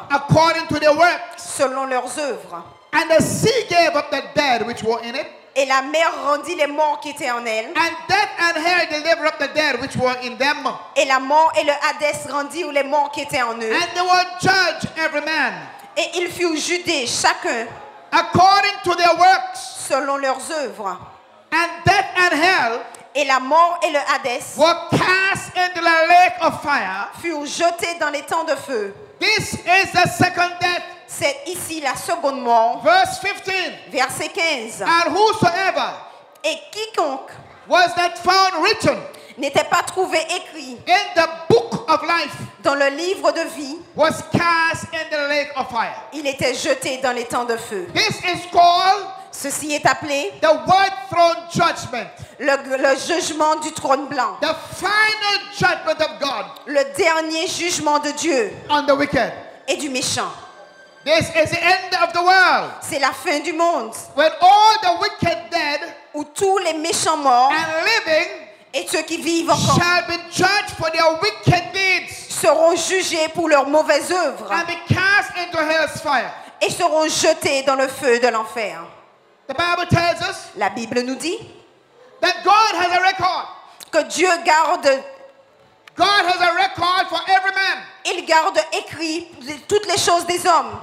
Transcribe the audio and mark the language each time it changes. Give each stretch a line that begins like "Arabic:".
English: according to their works.
French: selon leurs œuvres.
English: And the sea gave up the dead which were in it,
French: Et la mer rendit les morts qui étaient en elle.
English: and death and hell delivered up the dead which were in them.
French: Et la mort et le Hadès rendirent les morts qui étaient en eux.
English: And they were judged every man
French: Et ils furent jugés chacun
English: according to their works.
French: selon leurs œuvres.
English: And death and hell
French: Et la mort et le Hadès
English: were cast into the lake of fire.
French: furent jetés dans les temps de feu.
English: This is the second death.
French: C'est ici la seconde mort.
English: Verse 15.
French: Verset 15.
English: And whosoever
French: Et quiconque
English: was not found written
French: n'était pas trouvé écrit
English: in the book of life
French: dans le livre de vie,
English: was cast in the lake of fire.
French: il était jeté dans les temps de feu.
English: This is called
French: Ceci est appelé
English: the white throne judgment,
French: le jugement du trône blanc,
English: the final judgment of God
French: le dernier jugement de Dieu
English: on the wicked.
French: et du méchant.
English: This is the end of the world,
French: C'est la fin du monde
English: when all the wicked dead
French: où tous les méchants morts
English: and living
French: et ceux qui vivent encore
English: shall be judged for their wicked deeds
French: seront jugés pour leurs mauvaises œuvres
English: and be cast into hell's fire.
French: et seront jetés dans le feu de l'enfer.
English: The Bible tells us
French: La Bible nous dit
English: that God has a record.
French: que Dieu garde,
English: God has a record for every man.
French: il garde écrit toutes les choses des hommes.